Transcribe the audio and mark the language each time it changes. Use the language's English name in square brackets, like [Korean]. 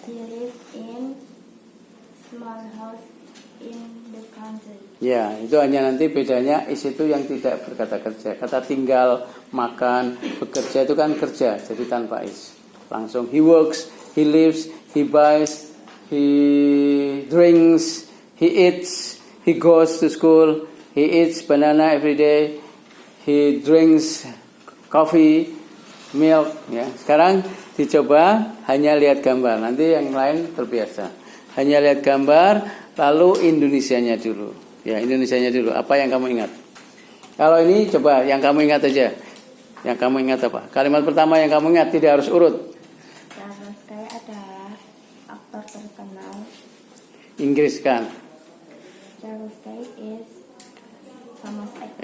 [English] He live in small house in the country. [Indonesian] Ya, itu hanya nanti bedanya is itu yang tidak berkata kerja. Kata tinggal, makan, bekerja itu kan kerja, jadi tanpa is. [English] Langsung he works, he lives, he buys, he drinks, he eats, he goes to school, he eats banana every day, he drinks coffee, milk. [Indonesian] Ya, sekarang dicoba hanya lihat gambar. Nanti yang lain terbiasa. Hanya lihat gambar, lalu Indonesianya dulu. Ya, Indonesianya dulu. Apa yang kamu ingat? Kalau ini coba yang kamu ingat aja. Yang kamu ingat apa? Kalimat pertama yang kamu ingat, tidak harus urut. Charles Kay adalah aktor terkenal. Inggris kan? [English] Charles Kay is famous actor.